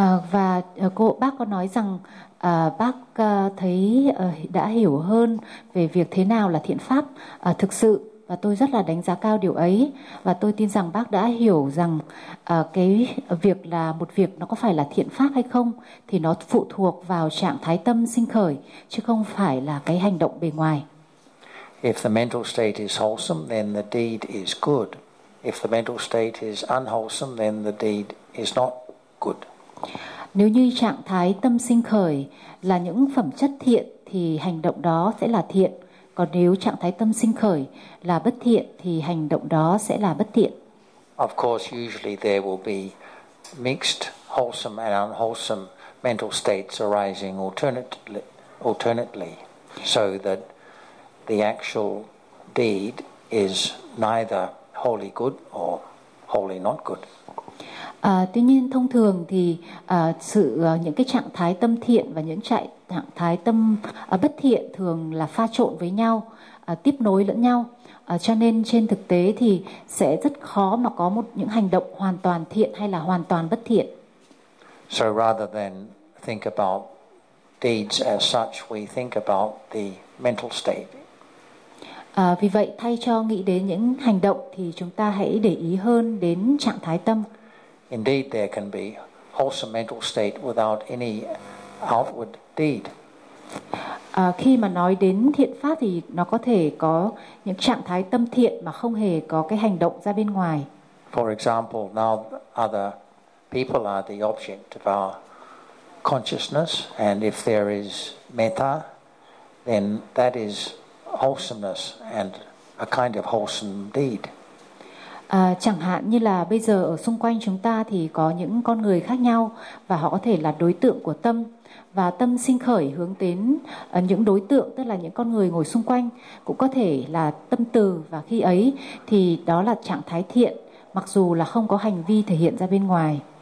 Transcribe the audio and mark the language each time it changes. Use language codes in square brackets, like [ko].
[vi] Và cô bác có nói rằng bác thấy đã hiểu hơn về việc thế nào là thiện pháp thực sự, và tôi rất là đánh giá cao điều ấy, và tôi tin rằng bác đã hiểu rằng cái việc là một việc nó có phải là thiện pháp hay không thì nó phụ thuộc vào trạng thái tâm sinh khởi chứ không phải là cái hành động bề ngoài. [en] If the mental state is wholesome, then the deed is good. If the mental state is unwholesome, then the deed is not good. [vi] Nếu như trạng thái tâm sinh khởi là những phẩm chất thiện thì hành động đó sẽ là thiện. Còn nếu trạng thái tâm sinh khởi là bất thiện thì hành động đó sẽ là bất thiện. [en] Of course, usually there will be mixed wholesome and unwholesome mental states arising alternately, so that the actual deed is neither wholly good or wholly not good. [vi] Tuy nhiên thông thường thì những cái trạng thái tâm thiện và những trạng thái tâm bất thiện thường là pha trộn với nhau, tiếp nối lẫn nhau, cho nên trên thực tế thì sẽ rất khó mà có một những hành động hoàn toàn thiện hay là hoàn toàn bất thiện. [en] So rather than think about deeds as such, we think about the mental state. [vi] Vì vậy thay cho nghĩ đến những hành động thì chúng ta hãy để ý hơn đến trạng thái tâm. [en] Indeed, there can be wholesome mental state without any outward deed. [vi] Khi mà nói đến thiện pháp thì nó có thể có những trạng thái tâm thiện mà không hề có cái hành động ra bên ngoài. [en] For example, now other people are the object of our consciousness, and if there is metta, then that is wholesomeness and a kind of wholesome deed. [vi] Chẳng hạn như là bây giờ ở xung quanh chúng ta thì có những con người khác nhau và họ có thể là đối tượng của tâm, và tâm sinh khởi hướng đến những đối tượng, tức là những con người ngồi xung quanh, cũng có thể là tâm từ, và khi ấy thì đó là trạng thái thiện mặc dù là không có hành vi thể hiện ra bên ngoài.